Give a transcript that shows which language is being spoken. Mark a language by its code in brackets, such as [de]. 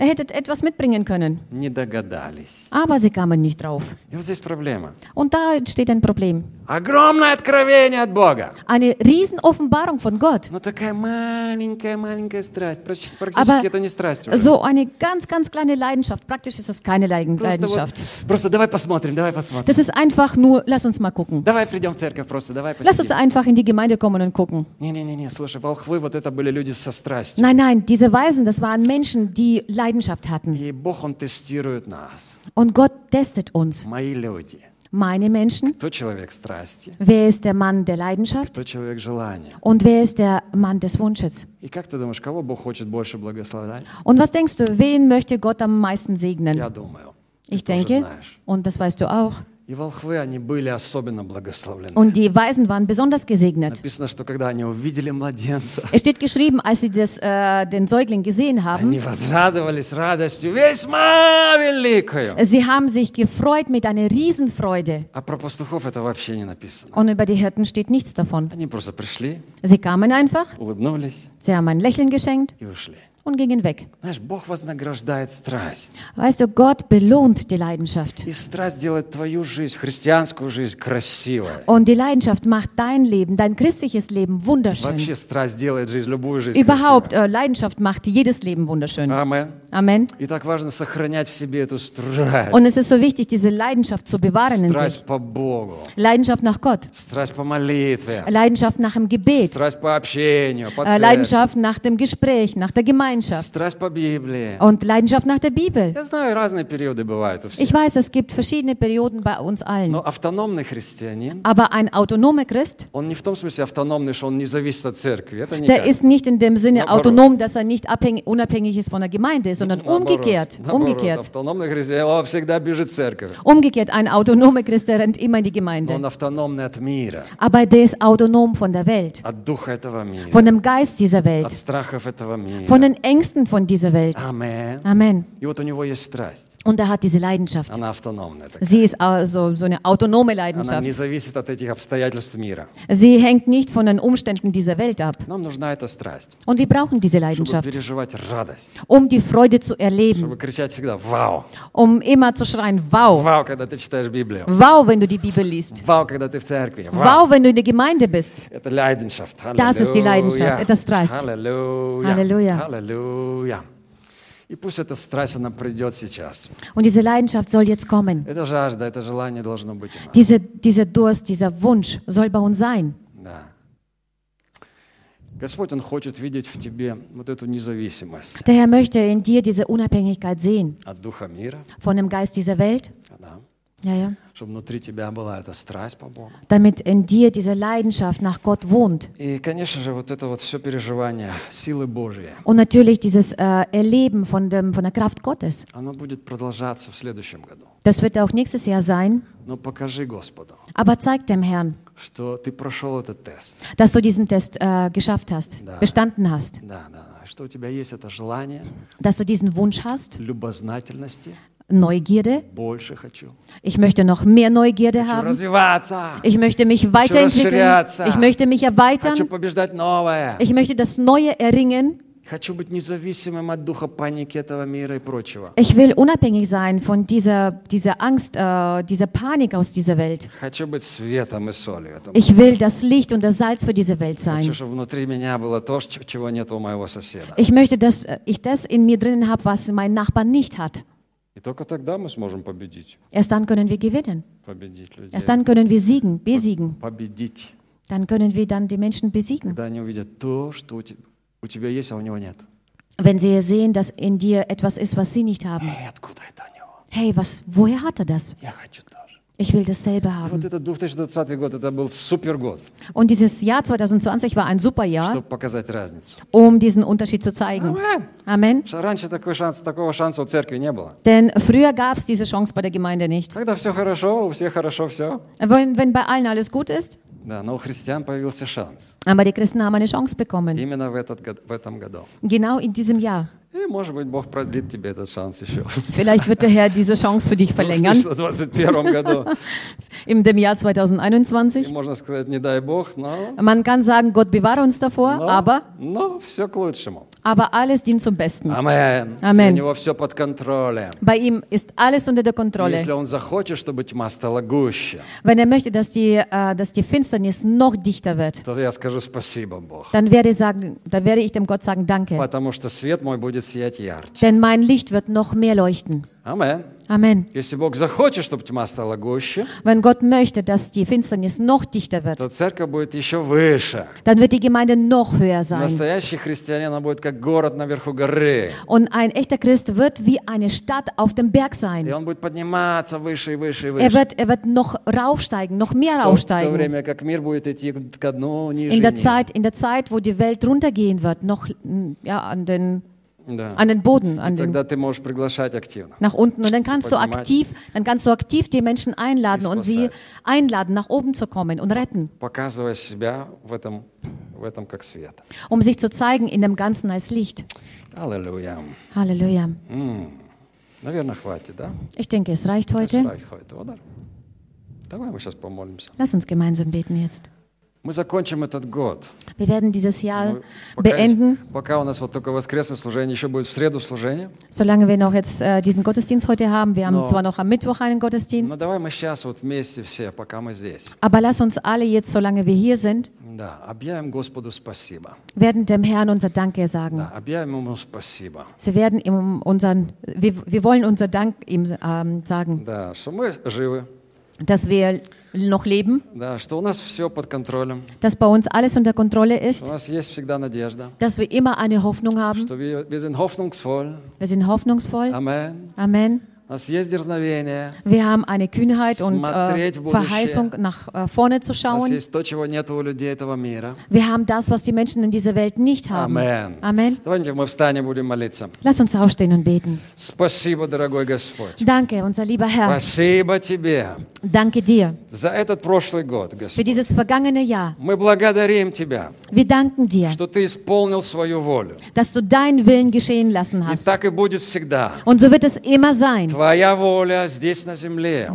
[de] Ihr hättet etwas mitbringen können. [ru] Не догадались. [de] Aber sie kamen nicht drauf. [ru] И вот здесь проблема. [de] Und da steht ein Problem. [ru] Огромное откровение от Бога. [de] Eine Riesenoffenbarung von Gott. [ru] Но такая маленькая страсть. Практически [de] Aber [ru] это не страсть уже. [de] So eine ganz kleine Leidenschaft. Praktisch ist es keine Leidenschaft. [ru] Просто давай посмотрим. [de] Das ist einfach nur, lass uns mal gucken. [ru] Давай придем в церковь просто, давай посидим. [de] Lass uns einfach in die Gemeinde kommen und gucken. [ru] Не, слушай, волхвы, вот это были люди со страстью. [de] Nein, diese Weisen, das waren Menschen, die Leidenschaft hatten. [ru] И Бог, он тестирует нас. [de] Und Gott testet uns. [ru] Мои люди. [de] Meine Menschen. [ru] Кто человек страсти? [de] Wer ist der Mann der Leidenschaft? [ru] Кто человек желания? [de] Und wer ist der Mann des Wunsches? [ru] И как ты думаешь, кого Бог хочет больше благословлять? [de] Und was denkst du, wen möchte Gott am meisten segnen? [ru] Я думаю. [de] Ich denke, und das weißt du auch. [ru] И волхвы, они были особенно благословлены. [de] Und die Weisen waren besonders gesegnet. [ru] Написано, что когда они увидели младенца, [de] es steht geschrieben, als sie das, den Säugling gesehen haben, [ru] они возрадовались радостью весьма великою. [de] Sie haben sich gefreut mit einer Riesenfreude. [ru] А про пастухов это вообще не написано. [de] Und über die Hirten steht nichts davon. [ru] Они просто пришли, [de] sie kamen einfach, [ru] улыбнулись, [de] sie haben ein Lächeln geschenkt [ru] и ушли. [de] Und gingen weg. [ru] Знаешь, Бог вознаграждает страсть. [de] Weißt du, Gott belohnt die Leidenschaft. [ru] И страсть делает твою жизнь, христианскую жизнь, красивой. [de] Und die Leidenschaft macht dein Leben, dein christliches Leben wunderschön. [ru] Вообще страсть делает жизнь, любую жизнь [de] Überhaupt, [ru] красивой. [de] Leidenschaft macht jedes Leben wunderschön. Amen. Amen. [ru] И так важно сохранять в себе эту страсть. [de] Und es ist so wichtig, diese Leidenschaft zu bewahren [ru] страсть [de] in sich. [ru] Страсть по Богу. [de] Leidenschaft nach Gott. [ru] Страсть по молитве. [de] Leidenschaft nach dem Gebet. [ru] Страсть по общению, по церкви. [de] Leidenschaft nach dem Gespräch, nach der Gemeinschaft. [ru] Страсть по Библии. [de] Und Leidenschaft nach der Bibel. [ru] Я знаю, разные периоды бывают у всех. [de] Ich weiß, es gibt verschiedene Perioden bei uns allen. [ru] Но автономный христианин. [de] Aber ein autonomer Christ. [ru] Он не в том смысле автономный, что он не зависит от церкви. Это никак. [de] Der ist nicht in dem Sinne [ru] наоборот. [de] Autonom, dass er nicht unabhängig ist von der Gemeinde, sondern umgekehrt. [ru] Наоборот. [de] Umgekehrt. [ru] Автономный христианин, он всегда бежит в церковь. [de] Umgekehrt, ein autonomer Christ, der rennt immer in die Gemeinde. [ru] Он автономный от мира. [de] Aber der ist autonom von der Welt. [ru] От духа этого мира. [de] Von dem Geist dieser Welt. [ru] От страхов этого мира. [de] Von den Ängsten von dieser Welt. Amen. Amen. [ru] И вот у него есть страсть. [de] Und er hat diese Leidenschaft. [ru] Она автономная такая. [de] Sie ist also so eine autonome Leidenschaft. [ru] Она не зависит от этих обстоятельств мира. [de] Sie hängt nicht von den Umständen dieser Welt ab. [ru] Нам нужна эта страсть. [de] Und wir brauchen diese Leidenschaft. [ru] Чтобы переживать радость. [de] Um die Freude zu erleben. [ru] Чтобы кричать всегда «Вау!» [de] Um immer zu schreien «Вау!» «Вау!» [ru] когда ты читаешь Библию. [de] «Вау!» wenn du die Bibel liest. [ru] «Вау!» когда ты в церкви. «Вау!» [de] wenn du in der Gemeinde bist. [ru] Это [de] Leidenschaft. Halleluja. Das ist die Leidenschaft. [ru] Это страсть. Halleluja. Halleluja. Halleluja. И пусть эта страсть, она придет сейчас. [de] Und diese Leidenschaft soll jetzt kommen. [ru] Это жажда, это желание должно быть у нас. [de] Dieser Durst, dieser Wunsch soll bei uns sein. [ru] Да. Господь, Он хочет видеть в тебе вот эту независимость. [de] Der Herr möchte in dir diese Unabhängigkeit sehen. [ru] От Духа мира. [de] Von dem Geist dieser Welt. [ru] Да. [de] Ja, ja. [ru] Чтобы внутри тебя была эта страсть по Богу. [de] Damit in dir diese Leidenschaft nach Gott wohnt. [ru] И, конечно же, вот это вот все переживание силы Божьей. [de] Und natürlich dieses Erleben von der Kraft Gottes. [ru] Оно будет продолжаться в следующем году. [de] Das wird auch nächstes Jahr sein. [ru] Но покажи Господу. [de] Aber zeig dem Herrn. [ru] Что ты прошел этот тест. [de] Dass du diesen Test geschafft hast, [ru] да. [de] Bestanden hast. [ru] Да, да, да. Что у тебя есть это желание. [de] Dass du diesen Wunsch hast. [ru] Любознательности. [de] Neugierde. Ich möchte noch mehr Neugierde haben. Ich möchte mich weiterentwickeln. Ich möchte mich erweitern. Ich möchte das Neue erringen. [ru] Хочу быть независимым от духа паники этого мира и прочего. [de] Ich will unabhängig sein von dieser Angst, dieser Panik aus dieser Welt. [ru] Хочу быть светом и солью этого мира. [de] Ich will das Licht und das Salz für diese Welt sein. [ru] Хочу, чтобы внутри меня было то, чего нет у моего соседа. [de] Ich möchte, dass ich das in mir drinnen habe, was mein Nachbar nicht hat. [ru] И только тогда мы сможем победить. [de] Erst dann können wir gewinnen. [ru] Победить людей. [de] Erst dann können wir siegen, besiegen. [ru] Победить. [de] Dann können wir dann die Menschen besiegen. [ru] Когда они увидят то, что у тебя есть, а у него нет. [de] Wenn sie sehen, dass in dir etwas ist, was sie nicht haben. [ru] Hey, откуда это у него? [de] Hey, was, woher hat er das? [ru] Я хочу то. [de] Ich will dasselbe haben. [ru] Вот этот 2020 год, это был супер год. [de] Und dieses Jahr 2020 war ein super Jahr. [ru] Чтобы показать разницу. [de] Um diesen Unterschied zu zeigen. Amen. Amen. [ru] Раньше такого шанса у церкви не было. [de] Denn früher gab es diese Chance bei der Gemeinde nicht. [ru] Когда все хорошо, у всех хорошо все. [de] Wenn bei allen alles gut ist. [ru] Да, но у христиан появился шанс. [de] Aber die Christen haben eine Chance bekommen. [ru] Именно в этом году. [de] Genau in diesem Jahr. [ru] И, может быть, Бог продлит тебе этот шанс еще. [de] Vielleicht wird der Herr diese Chance für dich verlängern. [ru] В 2021 году. [de] In dem Jahr 2021. [ru] И можно сказать, не дай Бог, но... [de] Man kann sagen, Gott bewahre uns davor, aber... [ru] Но все к лучшему. [de] Aber alles dient zum Besten. Amen. Amen. [ru] У него все под контролем. [de] Bei ihm ist alles unter der Kontrolle. [ru] Если он захочет, чтобы тьма стала гуще. [de] Wenn er möchte, dass die Finsternis noch dichter wird. [ru] То я скажу спасибо, Бог. [de] Dann werde ich dem Gott sagen, danke. [ru] Потому что свет мой будет сиять ярче. [de] Denn mein Licht wird noch mehr leuchten. Amen. Amen. [ru] Если Бог захочет, чтобы тьма стала гуще, [de] Wenn Gott möchte, dass die Finsternis noch dichter wird, [ru] то церковь будет еще выше. [de] Dann wird die Gemeinde noch höher sein. [ru] Настоящий христианин будет как город наверху горы. [de] Und ein echter Christ wird wie eine Stadt auf dem Berg sein. [ru] И он будет подниматься выше и выше и выше. [de] Er wird noch raufsteigen, noch mehr raufsteigen. [ru] В то время, как мир будет идти ко дну, ниже. [de] In der Zeit, wo die Welt runtergehen wird, noch an den [ru] Да. [de] An den Boden, an [ru] тогда [de] den, [ru] ты можешь приглашать активно. [de] Nach unten. Und dann kannst du aktiv, die Menschen einladen und sie einladen, nach oben zu kommen und retten. [ru] Показывая себя в этом как свет. [de] Um sich zu zeigen in dem Ganzen als Licht. Halleluja. Halleluja. [ru] Наверное, хватит, да? [de] Ich denke, es reicht heute. [ru] Давай мы сейчас помолимся. [de] Lass uns gemeinsam beten jetzt. [ru] Мы закончим этот год. [de] Wir werden dieses Jahr beenden. [ru] Пока у нас вот только воскресное служение, еще будет в среду служение. [de] Solange wir noch jetzt diesen Gottesdienst heute haben, wir haben zwar noch am Mittwoch einen Gottesdienst. [ru] Но давай мы сейчас вот вместе все, пока мы здесь. [de] Aber lass uns alle jetzt, solange wir hier sind. [ru] Да, объявим Господу спасибо. [de] Werden dem Herrn unser Danke sagen. [ru] Да, объявим ему спасибо. [de] Sie werden ihm unseren, wir wollen unser Dank ihm sagen. [ru] Да, что мы живы. [de] Dass wir noch leben. [ru] Да, что у нас все под контролем. [de] Dass bei uns alles unter Kontrolle ist. [ru] У нас есть всегда надежда. [de] Dass wir immer eine Hoffnung haben. [ru] Что [de] wir sind hoffnungsvoll. Wir sind hoffnungsvoll. Amen. Amen. [ru] У нас есть дерзновение. [de] Wir haben eine Kühnheit und Verheißung nach vorne zu schauen. [ru] У нас есть то, чего нет у людей этого мира. [de] Wir haben das, was die Menschen in dieser Welt nicht haben. Amen. Amen. [ru] Давайте мы встанем, будем молиться. [de] Lass uns aufstehen und beten. [ru] Спасибо, дорогой Господь. [de] Danke, unser lieber Herr. [ru] Спасибо тебе. [de] Danke dir. [ru] За этот прошлый год, Господь. [de] Für dieses vergangene Jahr. [ru] Мы благодарим тебя. [de] Wir danken dir. [ru] Что ты исполнил свою волю. [de] Dass du deinen Willen geschehen lassen hast. [ru] И так и будет всегда. [de] Und so wird es immer sein. [ru] Твоя воля здесь на земле.